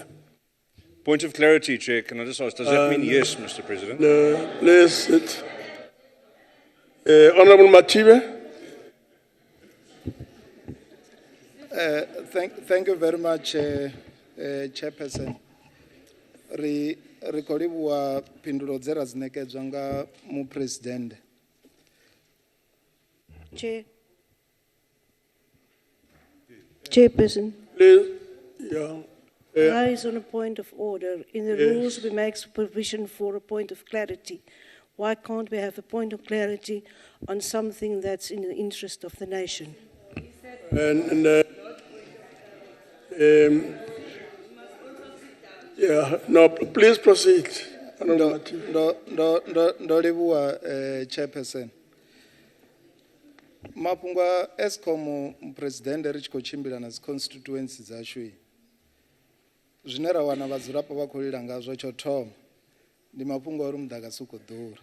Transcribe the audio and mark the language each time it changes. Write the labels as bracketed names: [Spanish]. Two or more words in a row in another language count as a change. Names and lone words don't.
[English] Point of clarity, Chair. Can I just ask, does that mean yes, Mr. President? Please sit. Honorable Matibe. Thank you very much, Chairperson. [Venda] Ri khou livhuwa phindulo dze ra dzi ṋekedzwa nga Mupresidente. [English] Chairperson. Please, yeah. Rise on a point of order. In the rules, we make provision for a point of clarity. Why can't we have a point of clarity on something that's in the interest of the nation? No, please proceed. [Venda] Ndo livhuwa, Chairperson. Mafhungo a Eskom Mupresidente ri tshi khou tshimbila na dzi constituency dzashu, zwine ra wana vhadzulapo vha khou lila ngazwo tsho thoma ndi mafhungo a uri muḓagasi u khou ḓura.